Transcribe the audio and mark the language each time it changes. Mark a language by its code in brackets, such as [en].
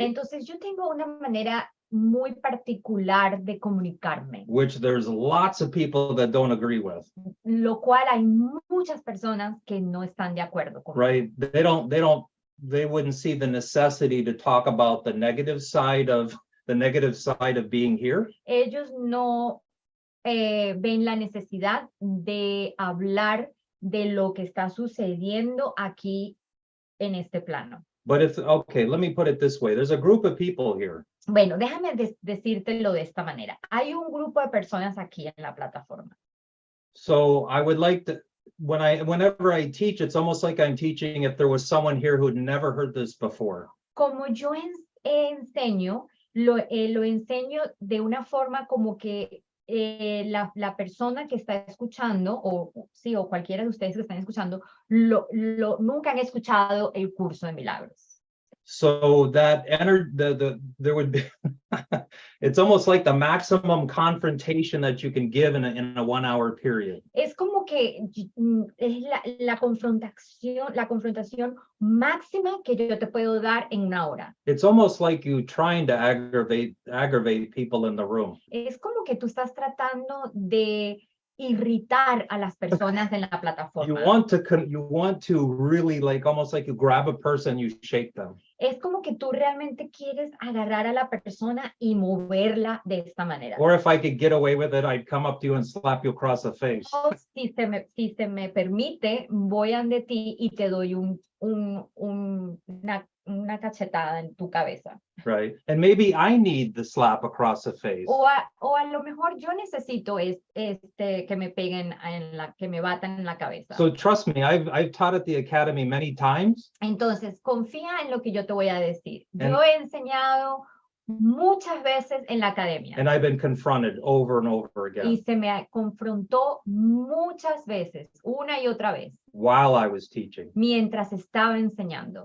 [es] Entonces yo tengo una manera muy particular de comunicarme, [en] Which there's lots of people that don't agree with. [es] lo cual hay muchas personas que no están de acuerdo conmigo. [en] Right? They wouldn't see the necessity to talk about the negative side of being here. [es] Ellos no ven la necesidad de hablar de lo que está sucediendo aquí en este plano. [en] But okay, let me put it this way. There's a group of people here. [es] Bueno, déjame decírtelo de esta manera. Hay un grupo de personas aquí en la plataforma. [en] So I would like to, whenever I teach, it's almost like I'm teaching if there was someone here who'd never heard this before. [es] Como yo enseño, lo enseño de una forma como que la persona que está escuchando, o cualquiera de ustedes que están escuchando, nunca han escuchado el curso de milagros. [en] So that there would be, it's almost like the maximum confrontation that you can give in a 1 hour period. [es] Es como que es la confrontación máxima que yo te puedo dar en 1 hora. [en] It's almost like you trying to aggravate people in the room. [es] Es como que tú estás tratando de irritar a las personas en la plataforma. [en] You want to really, like, almost like you grab a person, you shake them. [es] Es como que tú realmente quieres agarrar a la persona y moverla de esta manera. [en] Or if I could get away with it, I'd come up to you and slap you across the face. [es] O si se me permite, voy ante ti y te doy una cachetada en tu cabeza. [en] Right. And maybe I need the slap across the face. [es] O a lo mejor yo necesito que me peguen que me batan en la cabeza. [en] So trust me, I've taught at the academy many times. [es] Entonces, confía en lo que yo te voy a decir. Yo he enseñado muchas veces en la academia. [en] And I've been confronted over and over again. [es] Y se me confrontó muchas veces, una y otra vez. [en] While I was teaching. [es] Mientras estaba enseñando.